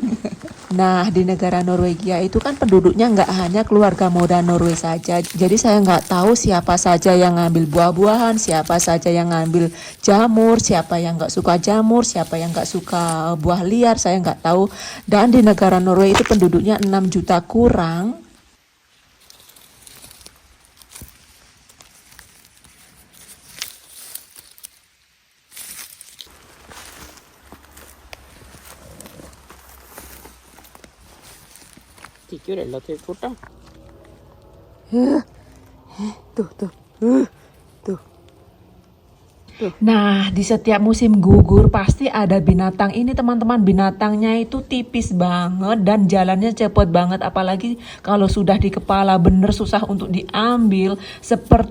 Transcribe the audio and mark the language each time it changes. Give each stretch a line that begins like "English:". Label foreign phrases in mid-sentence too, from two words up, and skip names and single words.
Indonesian: Nah, di negara Norwegia itu kan penduduknya nggak hanya keluarga Moda Norway saja. Jadi saya nggak tahu siapa saja yang ngambil buah-buahan, siapa saja yang ngambil jamur, siapa yang nggak suka jamur, siapa yang nggak suka buah liar, saya nggak tahu. Dan di negara Norway itu penduduknya 6 juta kurang.
Norwegian: Gikk jo relativt fort, da.
Indonesian: Tuh, tuh. Tuh. Nah, di setiap musim gugur pasti ada binatang ini teman-teman. Binatangnya itu tipis banget dan jalannya cepet banget. Apalagi kalau sudah di kepala, bener susah untuk diambil.